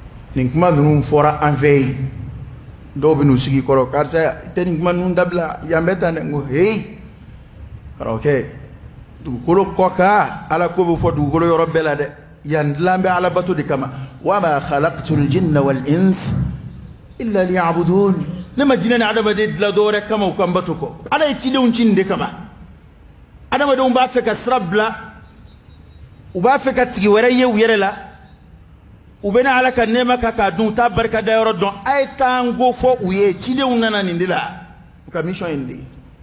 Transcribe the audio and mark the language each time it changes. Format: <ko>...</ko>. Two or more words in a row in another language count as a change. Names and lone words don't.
<bm>nin kuma ninnu fɔra an fɛ yen dɔw bɛ n'u sigi kɔrɔ karisa i tɛ nin kuma ninnu dabila yan bɛ tan dɛ n ko heyi karamɔgɔkɛ dugukolo kɔ kan ala ko bɛ fɔ dugukolo yɔrɔ bɛɛ la dɛ yan dilan bɛ ala bato de kama</bm> <ar>وما خلقت الجن والإنس إلا ليعبدون</ar> <bm>ne ma jinɛ ni adamaden dilan dɔ wɛrɛ kama u kan bato kɔ ala ye cidenw ci nin de kama adamadenw b'a fɛ ka sira bila u b'a fɛ ka tigi wɛrɛ ye u yɛrɛ la u bɛna ala ka nɛɛma kan k'a dun u t'a barika da yɔrɔ dɔn a ye taa n ko fɔ u ye cidenw nana nin de la u ka mission ye nin de ye</bm>